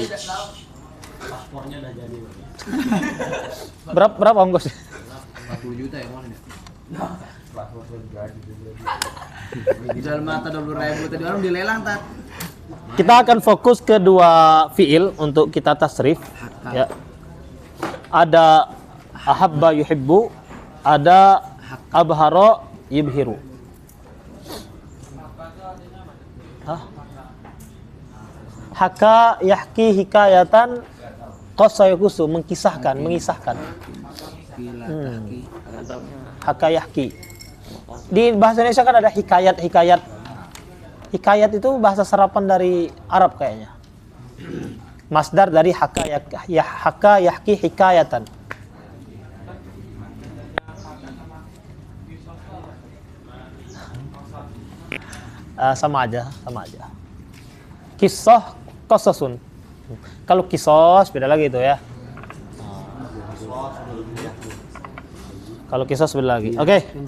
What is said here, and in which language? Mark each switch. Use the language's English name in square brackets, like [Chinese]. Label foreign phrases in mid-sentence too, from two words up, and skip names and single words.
[Indonesian] Berapa ongkos? 40 juta ya mana? Jual mata 20.000 tadi orang dilelang tat. Kita akan fokus ke dua fiil untuk kita tasrif ya. [Arabic] Ada أحب يحب, ada أبصر يبصر. حكى يحكي حكاية، قص يقص, mengisahkan. حكى يحكي. [Indonesian] Di bahasa Indonesia kan ada hikayat. Hikayat itu bahasa serapan dari Arab kayaknya. [Arabic] مصدر دري حكى يحكي حكاية. [Indonesian] Sama aja. Kisah qasasun. Kalau kisos beda lagi itu ya. Kalau kisos beda lagi. Oke.